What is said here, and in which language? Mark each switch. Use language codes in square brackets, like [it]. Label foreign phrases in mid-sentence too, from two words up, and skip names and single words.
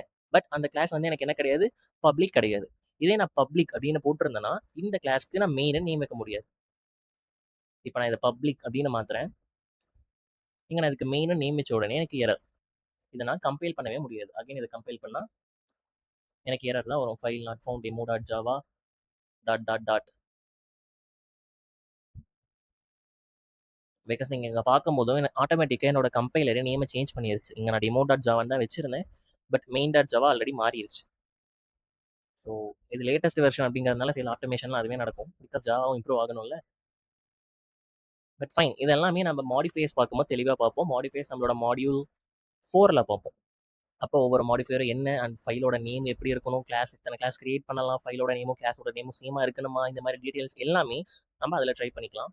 [ta] பட் அந்த கிளாஸ் வந்து எனக்கு என்ன கிடையாது, பப்ளிக் கிடையாது. இதே நான் பப்ளிக் அப்படின்னு போட்டிருந்தேன்னா இந்த கிளாஸ்க்கு நான் மெயின்னு நேம் வைக்க முடியாது. இப்போ நான் இதை பப்ளிக் அப்படின்னு மாத்துறேன். இங்கே நான் இதுக்கு மெயின்னு நேம் வச்ச உடனே எனக்கு எரர். இதை நான் கம்பைல் பண்ணவே முடியாது. அகைன் இதை கம்பைல் பண்ணால் எனக்கு எரர் தான் வரும். [en] file not found demo.java ... [ta] பிகாஸ் நீங்கள் இங்கே பார்க்கும்போதும் எனக்கு ஆட்டோமேட்டிக்காக என்னோட கம்பைலரே நேமை சேஞ்ச் பண்ணிருச்சு. இங்கே நான் demo.java தான் வச்சிருந்தேன். பட் main.java ஆல்ரெடி மாறிடுச்சு. ஸோ இது [en] latest version [ta] அப்படிங்கிறதுனால சில ஆட்டோமேஷன்லாம் அதுவே நடக்கும். பிகாஸ் ஜாவாவும் இம்ப்ரூவ் ஆகணும்ல. [en] but fine, [ta] இதெல்லாமே நம்ம மாடிஃபைஸ் பார்க்கும்போது தெளிவாக பார்ப்போம். மாடிஃபைஸ் நம்மளோட மாடியூல் 4ல் பார்ப்போம். அப்போ ஒவ்வொரு மாடிஃபையரும் என்ன அண்ட் ஃபைலோட நேம் எப்படி இருக்கணும், கிளாஸ் இத்தனை [en] class create [ta] பண்ணலாம், ஃபைலோட நேமும் கிளாஸோட நேமும் சேமாக இருக்கணுமா, இந்த மாதிரி டீட்டெயில்ஸ் எல்லாமே நம்ம அதில் ட்ரை பண்ணிக்கலாம்.